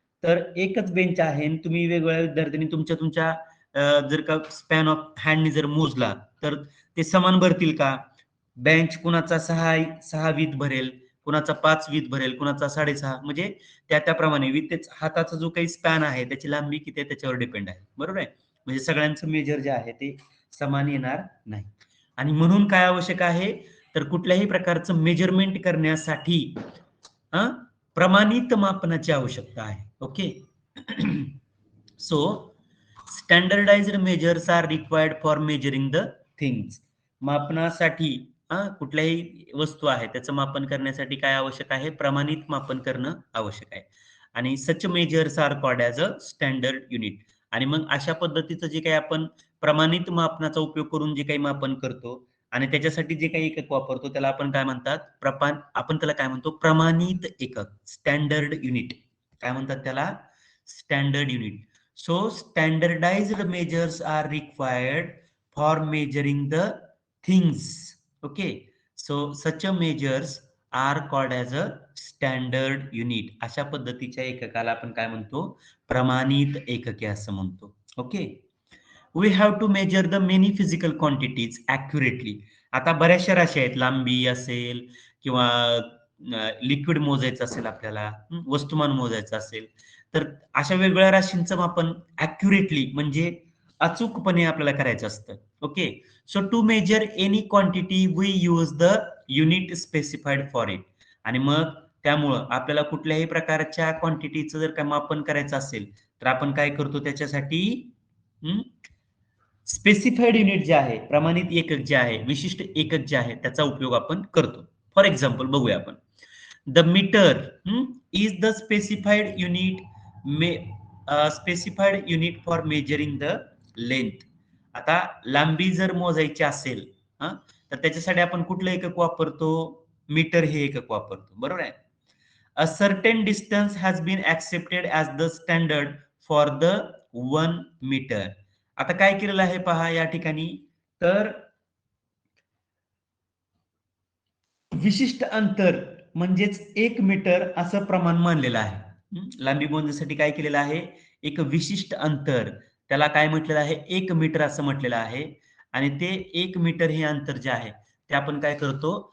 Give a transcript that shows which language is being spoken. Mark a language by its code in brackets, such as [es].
[mr] तर एकच बेंच आहे आणि तुम्ही वेगवेगळ्या विद्यार्थ्यांनी तुमच्या तुमच्या जर का स्पॅन ऑफ हँडनी जर मोजला तर ते समान भरतील का बेंच कुणाचा 6 वीत भरेल कुणाचा 5 वीत भरेल कुणाचा 6.5 म्हणजे त्याप्रमाणे विथ हाताचा जो काही स्पॅन आहे त्याची लांबी किती आहे त्याच्यावर डिपेंड आहे बरोबर आहे. म्हणजे सगळ्यांचं मेजर जे आहे ते समान येणार नाही आणि म्हणून काय आवश्यक आहे तर कुठल्याही प्रकारचं मेजरमेंट करण्यासाठी प्रमाणित मापनाची आवश्यकता आहे. Okay. [en] So standardised measures are required for measuring the things. [mr] मापनासाठी कुठल्याही वस्तू आहे त्याचं मापन करण्यासाठी काय आवश्यक आहे प्रमाणित मापन करणं आवश्यक आहे आणि [en] Such measures are called as a standard unit. [mr] आणि मग अशा पद्धतीचं जे काही आपण प्रमाणित मापनाचा उपयोग करून जे काही मापन करतो आणि त्याच्यासाठी जे काही एकक वापरतो त्याला आपण काय म्हणतात आपण त्याला काय म्हणतो प्रमाणित एकक स्टँडर्ड युनिट. काय म्हणतात त्याला standard unit. [en] So standardized measures are required for measuring the things. Okay. So such a measures are called as a standard unit. [mr] अशा पद्धतीच्या एककाला आपण काय म्हणतो प्रमाणित एकके असं म्हणतो. Okay. [en] We have to measure the many physical quantities accurately. [mr] आता बऱ्याचशा राशी आहेत लांबी असेल किंवा लिक्विड मोजायचं असेल आपल्याला वस्तुमान मोजायचं असेल तर अशा वेगवेगळ्या राशींचं मापन ॲक्युरेटली म्हणजे अचूकपणे आपल्याला करायचं असतं. Okay. [en] So to measure any quantity we use the unit specified for it. [mr] आणि मग त्यामुळं आपल्याला कुठल्याही प्रकारच्या क्वांटिटीचं जर काय मापन करायचं असेल तर आपण काय करतो त्याच्यासाठी स्पेसिफाईड युनिट जे आहे प्रमाणित एकक जे आहे विशिष्ट एकक जे आहे त्याचा उपयोग आपण करतो. [en] for example [mr] बघूया आपण [en] The metre is the specified unit specified unit for measuring the length. [mr] आता लांबी जर मोजायची असेल तर त्याच्यासाठी आपण कुठलं एकक वापरतो मीटर हे एकक वापरतो बरोबर आहे. [en] A certain distance has been accepted as the standard for the 1 meter. [mr] आता काय केलेलं आहे पहा या ठिकाणी तर विशिष्ट अंतर म्हणजेच 1 मीटर असं प्रमाण मानलेलं आहे. लांबी मोजण्यासाठी काय केलेलं आहे? एक विशिष्ट अंतर, त्याला काय म्हटलेलं आहे? 1 मीटर असं म्हटलेलं आहे. आणि ते 1 मीटर हे अंतर जे आहे, ते आपण काय करतो?